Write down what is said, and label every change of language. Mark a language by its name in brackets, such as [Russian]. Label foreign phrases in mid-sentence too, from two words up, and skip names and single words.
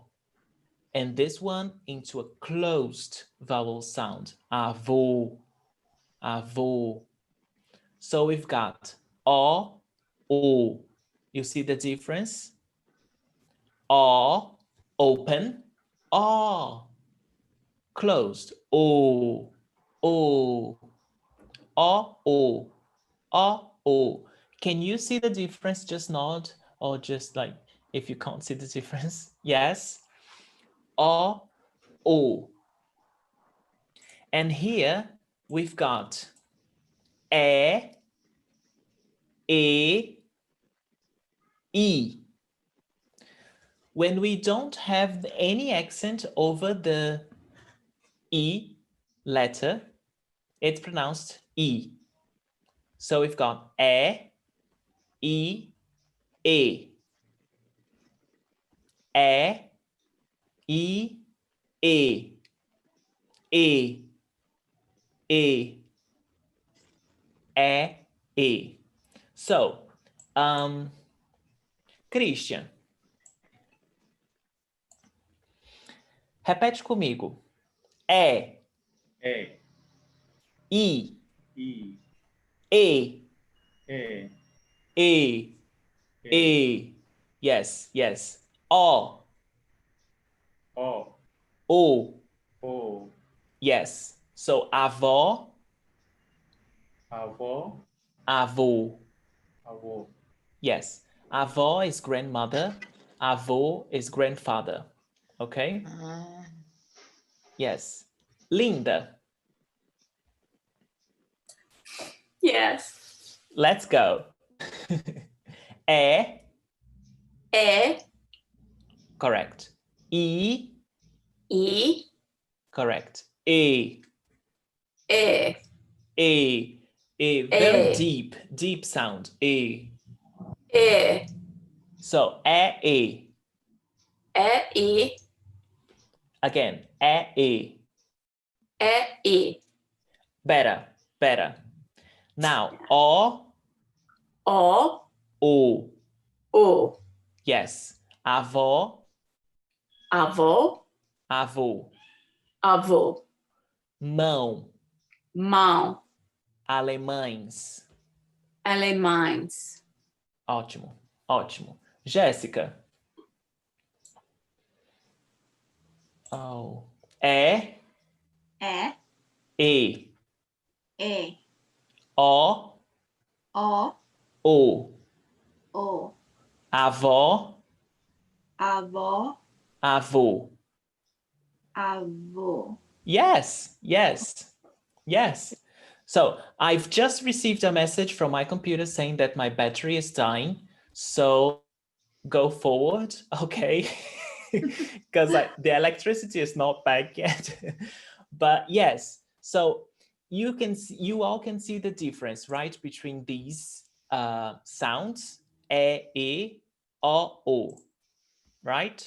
[English] And this one into a closed vowel sound. [Portuguese] Avô, avô. [English] So we've got ó, o. You see the difference? Ó, open, ó, closed, [Portuguese] o, ó, o, o. [English] Can you see the difference? Just nod, or just like if you can't see the difference? Yes. [Portuguese] O, o. [English] And here we've got e, e. When we don't have any accent over the E letter, it's pronounced E. So we've got E, E, E. [Portuguese] E, E, E. E, E. E, E. So, Christian, repete comigo. E, E, I, I, E, E, E, E. [English] Yes, yes. [Portuguese] O, O, O. O, [English] Yes. So avó, [Portuguese] avó, avô. avô. [English] Yes. Avó is grandmother. Avô is grandfather. Okay? Ah, Yes. Linda, Yes. let's go. [Portuguese] E, E, [English] correct. E, [Portuguese] I, [English] correct. E, [Portuguese] E, E, E. Very E. [English] deep sound. E. [Portuguese] E, [English] So, E. [Portuguese] I, [English] Again, E. [Portuguese] I. [English] Better. Now, [Portuguese] O, O, O. O. [English] Yes. Avó, [Portuguese] Avô, avô. avô. Mão, Mão, alemães. alemães. Ótimo. Jéssica. Oh. E, É, E. E, O, O, O. O. Avó, Avó, avô. avô. [English] Yes. So I've just received a message from my computer saying that my battery is dying. So go forward, okay? Because the electricity is not back yet. But yes, so you all can see the difference, right, between these sounds, [Portuguese] e, o, [English] right?